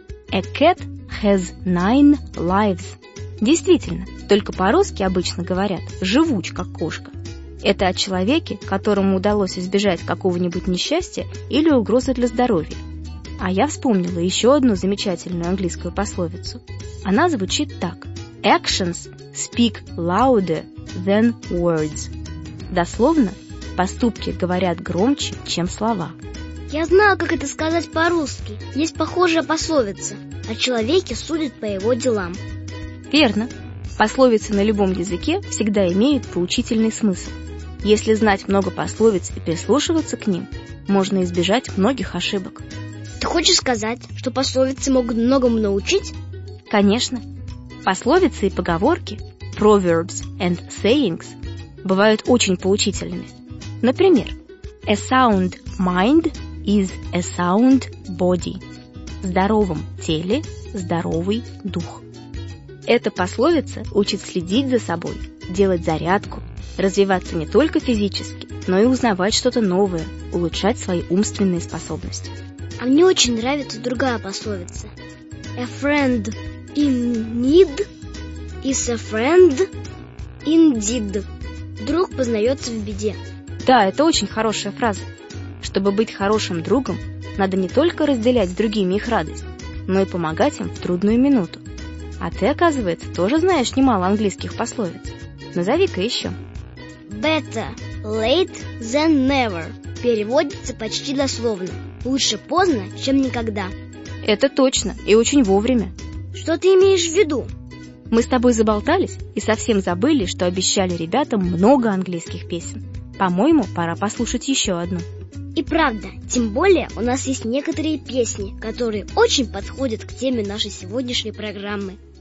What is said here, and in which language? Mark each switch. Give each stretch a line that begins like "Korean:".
English: A cat has nine lives.
Russian: Действительно, только по-русски обычно говорят «живуч, как кошка». Это о человеке, которому удалось избежать какого-нибудь несчастья или угрозы для здоровья. А я вспомнила еще одну замечательную английскую пословицу. Она звучит так.
English: Actions speak louder than words.
Russian: Дословно, поступки говорят громче, чем слова. Я знаю, как это сказать по-русски. Есть похожая пословица. О человеке судят по его делам. Верно. Пословицы на любом языке всегда имеют поучительный смысл. Если знать много пословиц и прислушиваться к ним, можно избежать многих ошибок. Ты хочешь сказать, что пословицы могут многому научить? Конечно. Пословицы и поговорки,
English: proverbs and sayings,
Russian: бывают очень поучительными.
English: Например, a sound mind is a sound body.
Russian: В здоровом теле здоровый дух. Эта пословица учит следить за собой, делать зарядку, развиваться не только физически, но и узнавать что-то новое, улучшать свои умственные способности. А мне очень нравится другая пословица.
English: A friend in need is a friend indeed.
Russian: Друг познается в беде. Да, это очень хорошая фраза. Чтобы быть хорошим другом, надо не только разделять с другими их радость, но и помогать им в трудную минуту. А ты, оказывается, тоже знаешь немало английских пословиц. Назови-ка еще.
English: Better late than never
Russian: переводится почти дословно. Лучше поздно, чем никогда. Это точно, и очень вовремя. Что ты имеешь в виду? Мы с тобой заболтались и совсем забыли, что обещали ребятам много английских песен. По-моему, пора послушать еще одну. И правда, тем более у нас есть некоторые песни, которые очень подходят к теме нашей сегодняшней программы.